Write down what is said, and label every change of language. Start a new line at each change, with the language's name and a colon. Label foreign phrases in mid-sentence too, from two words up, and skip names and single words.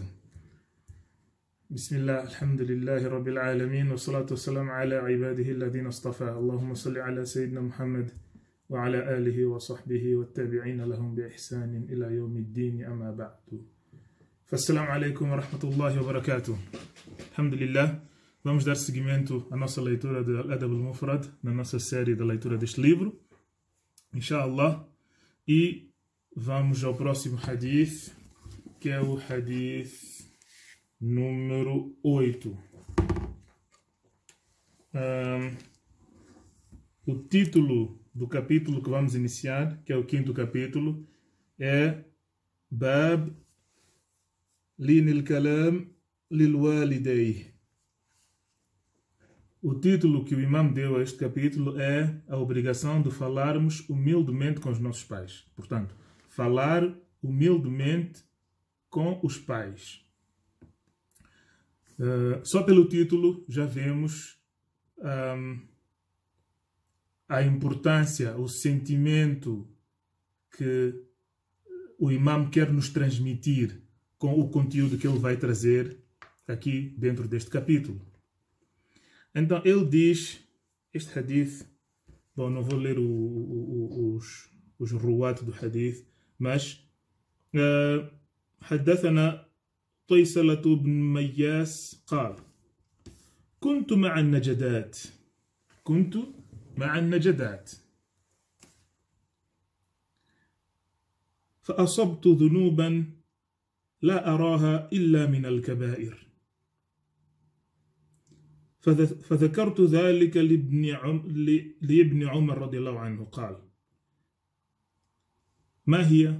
Arabic: بسم الله، الحمد لله رب العالمين، والصلاة والسلام على عباده الذين اصطفى. اللهم صل على سيدنا محمد وعلى آله وصحبه وتابعين لهم بإحسان إلى يوم الدين أما بعد. السلام عليكم ورحمة الله وبركاته. Alhamdulillah,
Portuguese: vamos dar seguimento à nossa leitura de Al-Adab al-Mufrad, na nossa série de leitura deste livro, inshallah, e vamos ao próximo hadith, que é o hadith número 8. O título do capítulo que vamos iniciar, que é o 5º capítulo, é Bab Lin al-Kalam lil-Walidayh. O título que o imam deu a este capítulo é a obrigação de falarmos humildemente com os nossos pais. Portanto, falar humildemente com os pais. Só pelo título já vemos a importância, o sentimento que o imam quer nos transmitir com o conteúdo que ele vai trazer aqui dentro deste capítulo. Então ele diz, este hadith, bom, não vou ler os ruwat do hadith, mas
Arabic: حدثنا طيسلة بن مياس قال كنت مع النجدات فأصبت ذنوبا لا أراها إلا من الكبائر فذكرت ذلك لابن عمر رضي الله عنه قال ما هي؟